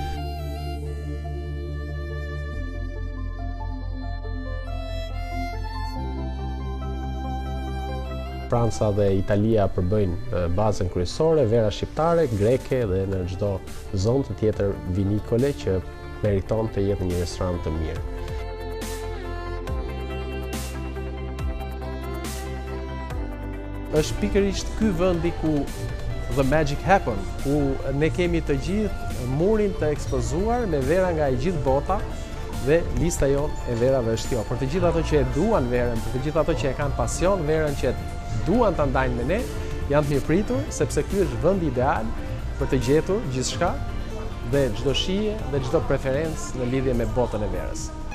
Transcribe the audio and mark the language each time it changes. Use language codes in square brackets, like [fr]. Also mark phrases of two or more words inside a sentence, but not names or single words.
[sq] Franca dhe Italia përbëjnë bazën kryesore, vera shqiptare, greke dhe në çdo zonë të tjetër vinikole që meriton të jetë një restorant të mirë. Është pikërisht ky vendi ku [en] the magic happen, [sq] ku ne kemi të gjithë murin të ekspozuar me vera nga e gjithë bota dhe lista jonë e verave është kjo. Për të gjithë ato që e duan verën, për të gjithë ato që e kanë pasion verën, që duan ta ndajnë me ne, janë të mirëpritur sepse ky është vendi ideal për të gjetur gjithçka dhe çdo shije dhe çdo preferencë në lidhje me botën e verës.